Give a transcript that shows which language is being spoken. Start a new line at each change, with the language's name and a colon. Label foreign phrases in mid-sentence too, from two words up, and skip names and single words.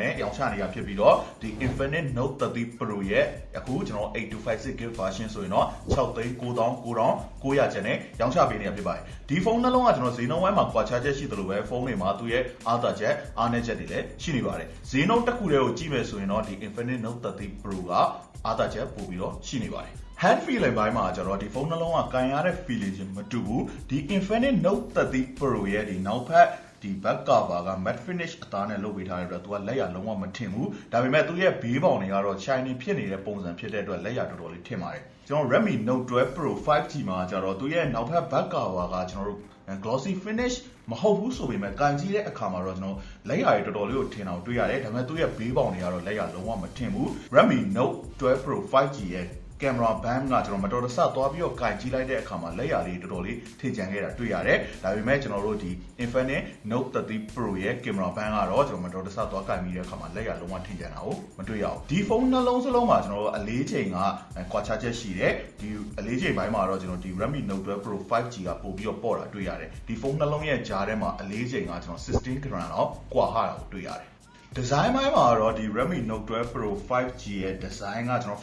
Burmese: နဲ့ရောင်းချနေတာဖြစ်ပြီးတော့ဒီ Infinix Note 13 Pro ရဲ့အခုကျွန်တော် 8256GB version ဆိုရင်တော့6,99,900ကျန်နဲ့ရောင်းချပေးနေတာဖြစ်ပါတယ်ဒီဖုန်းနှလုံးကကျွန်တော်ဈေးနှုန်းပိုင်းမှာကွာခြားချက်ရှိသလိုပဲဖုန်းတွေမှာသူ့ရဲ့အားသာချက်အားနည်းချက်တွေလည်းရှိနေပါတယ်ဈေးနှုန်းတစ်ခုတည်းကိုကြည့်မယ်ဆိုရင်တော့ဒီ Infinix Note 13 Pro ကအားသာ ချက်ပို့ပြီးတော့ရှိနေပါတယ်
English: hand feeling
Burmese: ဘိုင်းမှာကျတော့ဒီဖုန်းနှလုံးကကန်ရတဲ့ feeling ချင်းမတူဘူးဒီ Infinix Note 13 Pro ရဲ့ဒီနောက်ဖက်ဒီ
English: back cover
Burmese: က
English: matte finish
Burmese: အသားနဲ့လုပ်ပေးထားတဲ့အတွက်သူကလက်ရလုံးဝမထင်ဘူးဒါပေမဲ့သူ့ရဲ့ဘေးပေါင်တွေကတော့ shiny ဖြစ်နေတဲ့ပုံစံဖြစ်တဲ့အတွက်လက်ရတော်တော်လေးထင်ပါတယ်ကျွန်တော် Redmi Note 12 Pro 5G မှာကျတော့သူ့ရဲ့နောက်ဖက်
English: back cover
Burmese: ကကျွန်တော်တို့
English: glossy finish
Burmese: မဟုတ်ဘူးဆိုပေမဲ့ကန်ကြည့်တဲ့အခါမှာတော့ကျွန်တော်လက်ရည်တော်တော်လေးကိုထင်အောင်တွေ့ရတယ်ဒါပေမဲ့သူ့ရဲ့ဘေးပေါင်တွေကတော့လက်ရလုံးဝမထင်ဘူး Redmi Note 12 Pro 5G ရဲ့
English: camera band
Burmese: ကကျွန်တော်မတော်တဆသွားပြီးတော့ကင်ကြည့်လိုက်တဲ့အခါမှာလက်ရည်လေးတော်တော်လေးထင်ကျ န်ခဲ့တာတွေ့ရတယ်။ဒါပေမဲ့ကျွန်တော်တို့ဒီ Infinix Note 13 Pro ရဲ့
English: camera band
Burmese: ကတော့ကျွန်တော်မတော်တဆသွားကင်ပြီးတဲ့အခါမှာလက်ရည်လုံးဝထင်ကျန်တာကိုမတွေ့ရဘူး။ဒီဖုန်းနှလုံးစလုံးမှာကျွန်တော်တို့အလေးချိန်ကကွာခြားချက်ရှိတယ်။ဒီအလေးချိန်ပိုင်းမှာတော့ကျွန်တော်ဒီ Redmi Note 12 Pro 5G ကပို့ပြီးတော့ပေါ့တာတွေ့ရတယ်။ဒီဖုန်းနှလုံးရဲ့ကြားထဲမှာအလေးချိန်ကကျွန်တော်16 gram လောက်ကွာဟတာကိုတွေ့ရတယ်။ design ပိုင်းမှာတော့ဒီ Redmi Note 12 Pro 5G ရဲ့ design ကကျွန်တော်